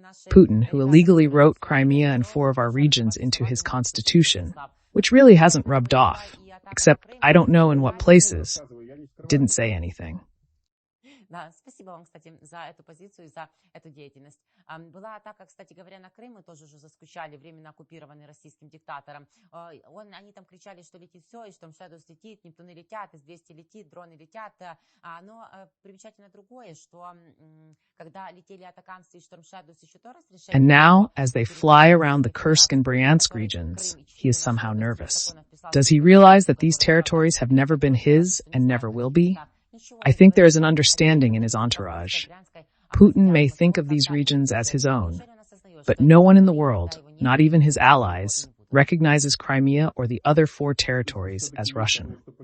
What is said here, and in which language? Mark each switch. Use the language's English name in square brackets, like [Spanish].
[English] Putin, who illegally wrote Crimea and 4 of our regions into his constitution, which really hasn't rubbed off, except I don't know in what places, didn't say anything. [Russian] Да, спасибо вам, кстати, за эту позицию и за эту деятельность. Была атака, кстати говоря, на Крым, мы тоже уже заскучали, временно оккупированный российским диктатором. Они там кричали, что летит все, и что Shadows летит, Нептуны летят, С-200 летит, дроны летят. Но примечательно другое, что когда летели атакамсы и Storm Shadows еще то раз решили... [English] And now, as they fly around the Kursk and Bryansk regions, he is somehow nervous. Does he realize that these territories have never been his and never will be? I think there is an understanding in his entourage. Putin may think of these regions as his own, but no one in the world, not even his allies, recognizes Crimea or the other 4 territories as Russian.